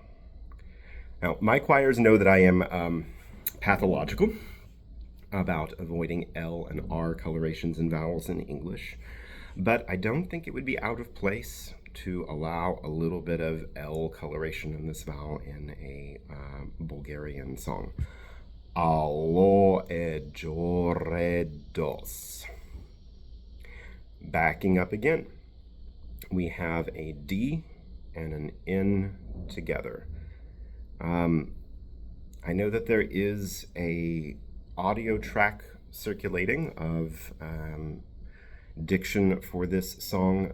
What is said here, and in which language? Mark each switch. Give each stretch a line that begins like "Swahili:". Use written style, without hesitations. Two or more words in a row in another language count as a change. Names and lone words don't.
English: Now, my choirs know that I am pathological about avoiding L and R colorations in vowels in English, but I don't think it would be out of place to allow a little bit of L coloration in this vowel in a Bulgarian song.
Bulgarian: Alo e Djore dos.
English: Backing up again, we have a D and an N together. I know that there is a audio track circulating of diction for this song.